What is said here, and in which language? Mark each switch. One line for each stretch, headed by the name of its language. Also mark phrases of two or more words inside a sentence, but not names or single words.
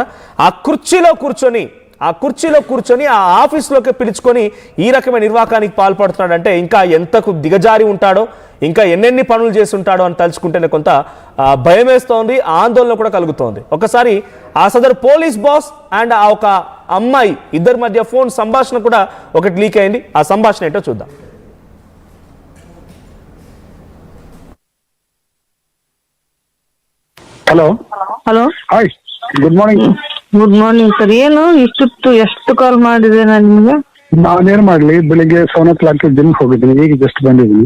Telugu: ఆ కుర్చీలో కూర్చొని ఆ ఆఫీస్లోకి పిలుచుకొని ఈ రకమైన నిర్వాకానికి పాల్పడుతున్నాడంటే ఇంకా ఎంతకు దిగజారి ఉంటాడో, ఇంకా ఎన్నెన్ని పనులు చేసి ఉంటాడో అని తలుచుకుంటేనే కొంత భయం వేస్తోంది, ఆందోళన కూడా కలుగుతోంది. ఒకసారి ఆ సదరు
English: police boss
Telugu: అండ్ ఆ ఒక అమ్మాయి ఇద్దరి మధ్య ఫోన్ సంభాషణ కూడా ఒకటి లీక్ అయింది. ఆ సంభాషణ ఏంటో చూద్దాం.
Kannada: ಹಲೋ
English: Hi, good morning. Good morning sir.
Kannada: ಏನು ಇಷ್ಟೊತ್ತು ಎಷ್ಟು ಕಾಲ್ ಮಾಡಿದೆ ನಾನು ನಿಮಗೆ? ನಾನೇನ್ ಮಾಡ್ಲಿ, ಬೆಳಿಗ್ಗೆ 7:00 ಜಿಮ್ ಹೋಗಿದ್ದೀನಿ, ಈಗ ಜಸ್ಟ್ ಬಂದಿದ್ದೀನಿ.